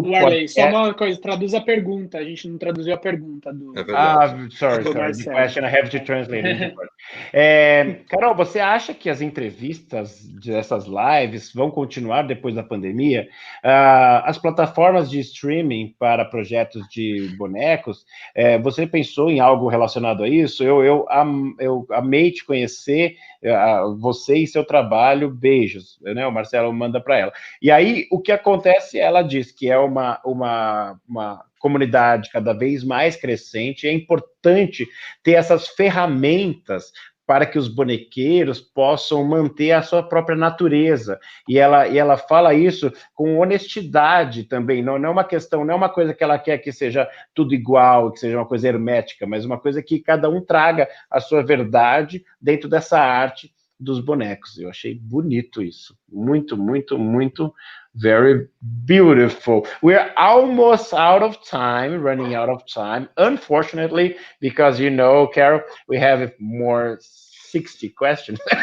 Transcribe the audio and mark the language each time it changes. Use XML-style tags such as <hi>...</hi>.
<pt>Warley, só uma coisa, traduz a pergunta. A gente não traduziu a pergunta do.</pt> <en>Sorry. The question I have to translate.</en> <pt>Carol, você acha que as entrevistas dessas lives vão continuar depois da pandemia? As plataformas de streaming para projetos de bonecos, você pensou em algo relacionado a isso? Eu amei te conhecer, você e seu trabalho, beijos, né? O Marcelo manda para ela. E aí, o que acontece, ela diz que é uma comunidade cada vez mais crescente, é importante ter essas ferramentas para que os bonequeiros possam manter a sua própria natureza. E ela fala isso com honestidade também, não é uma questão, não é uma coisa que ela quer que seja tudo igual, que seja uma coisa hermética, mas uma coisa que cada um traga a sua verdade dentro dessa arte dos bonecos. Eu achei bonito isso. Muito, muito, muito,</pt> <en>very beautiful. We're almost running out of time, unfortunately, because, you know, Carol, we have more 60 questions.</en>